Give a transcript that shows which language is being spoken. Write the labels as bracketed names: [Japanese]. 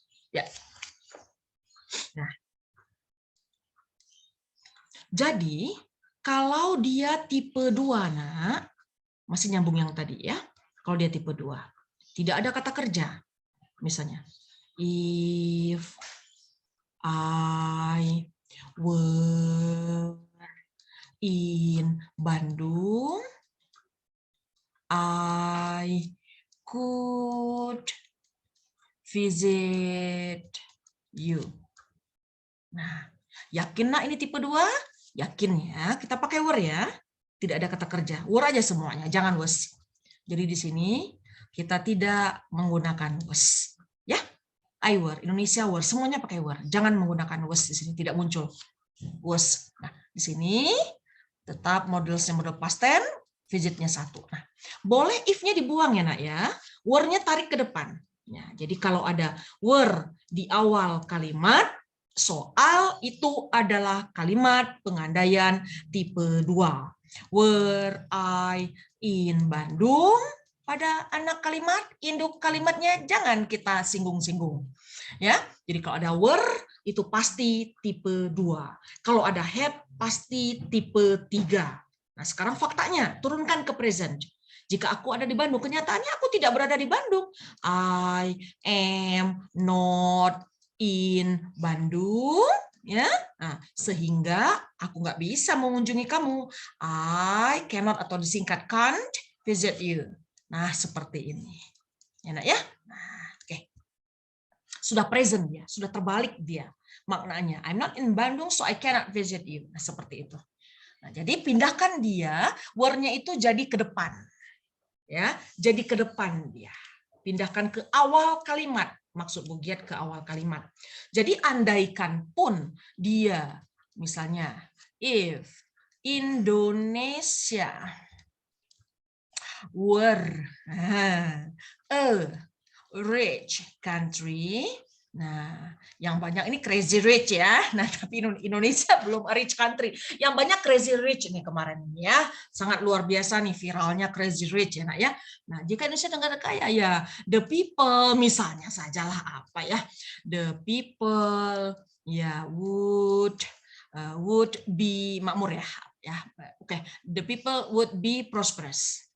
[Indonesian] Ya. Nah. Jadi, kalau dia tipe 2, Nak, masih nyambung yang tadi ya. Kalau dia tipe 2, tidak ada kata kerja. [English] Misalnya, if I were in Bandung, I could visit you. [Indonesian] Nah, yakin Nak ini tipe 2? Yakin ya, kita pakai were ya. Tidak ada kata kerja, were aja semuanya, jangan was. Jadi di sini kita tidak menggunakan was. Ya, I were, Indonesia were, semuanya pakai were. Jangan menggunakan was di sini, tidak muncul was. Nah, di sini tetap modelsnya model past tense, visitnya 1. Nah, boleh if-nya dibuang ya Nak ya. Were-nya tarik ke depan. Ya, jadi kalau ada were di awal kalimat, soal itu adalah kalimat pengandaian tipe 2. [English] Were I in Bandung? [Indonesian] Pada anak kalimat, induk kalimatnya jangan kita singgung-singgung. Ya, jadi kalau ada were itu pasti tipe 2. Kalau ada have pasti tipe 3. Nah, sekarang faktanya turunkan ke present. Jika aku ada di Bandung, kenyataannya aku tidak berada di Bandung. [English] I am not in Bandung, [Indonesian] ya. Nah, sehingga aku nggak bisa mengunjungi kamu. [English] I cannot [Indonesian] atau disingkat [English] can't visit you. [Indonesian] Nah, seperti ini. Ya, Nak, ya. Nah, oke. Sudah present dia, sudah terbalik dia maknanya. [English] I'm not in Bandung, so I cannot visit you. [Indonesian] Nah, seperti itu. Nah, jadi pindahkan dia, were-nya itu jadi ke depan. Ya, jadi ke depan dia. Pindahkan ke awal kalimat. Maksud Bugiat ke awal kalimat. Jadi andaikan pun dia, misalnya, [English] if Indonesia were a rich country, [Indonesian] nah, yang banyak ini crazy rich ya. Nah, tapi Indonesia belum [English] a rich country. [Indonesian] Yang banyak crazy rich nih kemarin ya. Sangat luar biasa nih viralnya crazy rich ya, Nak ya. Nah, jika Indonesia negara kaya ya the people misalnya sajalah apa ya. [English] The people ya would be makmur ya. Ya, oke. The people would be prosperous.